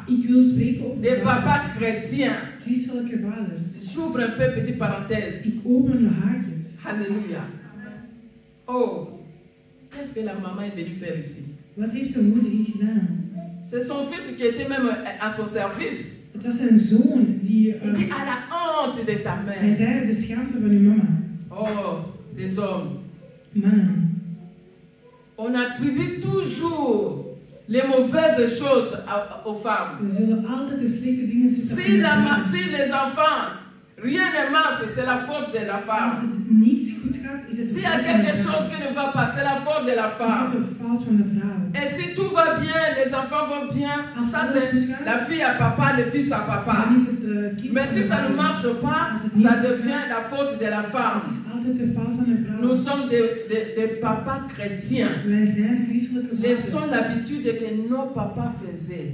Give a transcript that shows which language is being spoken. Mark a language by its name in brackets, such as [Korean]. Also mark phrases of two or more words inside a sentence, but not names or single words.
[French] Des papas chrétiens. J'ouvre un peu petite parenthèse. Alléluia. Oh, qu'est-ce que la maman est venue faire ici? C'est son fils qui était même à son service. [Dutch] Het was zijn zoon die. [French] Il dit à la honte de ta mère. [Dutch] Hij zei de schaamte van uw mama. [French] Oh, les hommes. [Dutch] Mannen. [French] On attribue toujours les mauvaises choses aux femmes. [Dutch] We zullen altijd de slechte dingen zitten. [French] Si les enfants, rien ne marche, c'est la faute de la femme. [Dutch] Als het niets goed gaat, is het. [French] S'il y a quelque chose qui ne va pas, c'est la faute de la femme. [Dutch] Is het de fout van de vrouw. [French] Et si tout va bien, les enfants vont bien, ça c'est la fille à papa, le fils à papa. Mais si ça ne marche pas, ça devient la faute de la femme. Nous sommes des papas chrétiens. Laissons l'habitude que nos papas faisaient.